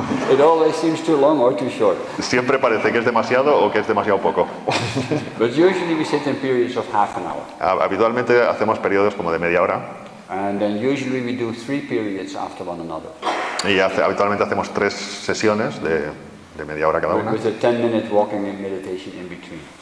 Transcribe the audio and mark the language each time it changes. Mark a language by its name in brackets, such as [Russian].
[English] It always seems too long or too short. [Spanish] Siempre parece que es demasiado o que es demasiado poco. [English] But usually we sit in periods of half an hour. [Spanish] Habitualmente hacemos periodos como de media hora [English] And then usually we do 3 periods after one another. [Spanish] y habitualmente hacemos 3 sesiones de media hora cada una. [English] With a 10-minute walking and meditation in between.